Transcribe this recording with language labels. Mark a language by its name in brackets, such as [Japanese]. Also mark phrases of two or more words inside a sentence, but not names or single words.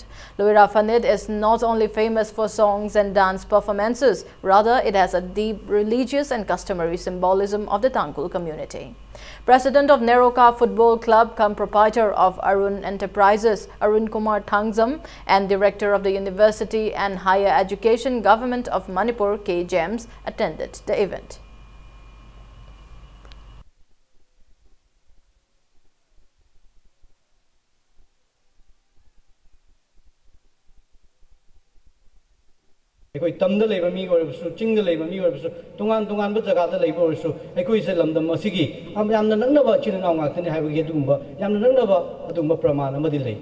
[English] Loira Phanet is not only famous for songs and dance performances, rather it has a deep religious and customary symbolism of the Tangkul community. President of Neroka Football Club cum proprietor of Arun Enterprises, Arun Kumar Thangzam, and Director of the University and Higher Education Government of Manipur, K. James, attended the event. [Manipuri] ꯑꯩꯈꯣꯏ ꯇꯝꯗ ꯂꯩꯕ ꯃꯤ ꯑꯣꯏꯔꯕꯁꯨ ꯆꯤꯡꯗ ꯂꯩꯕ ꯃꯤ ꯑꯣꯏꯔꯕꯁꯨ ꯇꯣꯉꯥꯟ ꯇꯣꯉꯥꯟꯕ ꯖꯒꯥꯗ ꯂꯩꯕ ꯑꯣꯏꯔꯁꯨ ꯑꯩꯈꯣꯏꯁꯦ ꯂꯝꯗꯝ ꯑꯁꯤꯒꯤ ꯌꯥꯝꯅ ꯅꯛꯅꯕ ꯏꯆꯤꯟ ꯏꯅꯥꯎ ꯉꯥꯛꯇꯅꯤ ꯍꯥꯏꯕꯒꯤ ꯑꯗꯨꯒꯨꯝꯕ ꯌꯥꯝꯅ ꯅꯛꯅꯕ ꯑꯗꯨꯒꯨꯝꯕ ꯄ꯭ꯔꯃꯥꯟ ꯑꯃꯗꯤ ꯂꯩ.